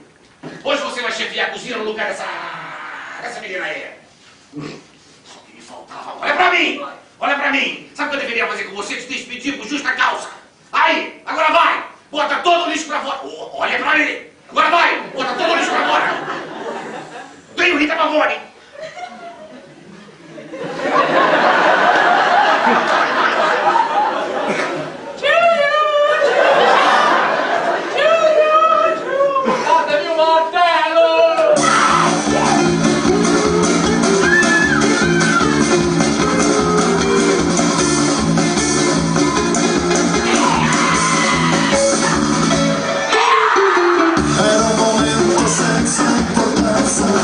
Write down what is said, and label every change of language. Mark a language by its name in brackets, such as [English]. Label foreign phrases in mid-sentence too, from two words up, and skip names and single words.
[Portuguese] Hoje você vai chefiar a cozinha no lugar dessa menina aí. Só que me faltava. Olha pra mim! Olha pra mim! Sabe o que eu deveria fazer com você? Te despedir por justa causa. Aí! Agora vai! Bota todo o lixo pra fora! Olha pra mim! Agora vai! Bota todo o lixo pra fora! Tenho Rita Pavone! [Italian] Datemi un martello. Era un momento senza importanza,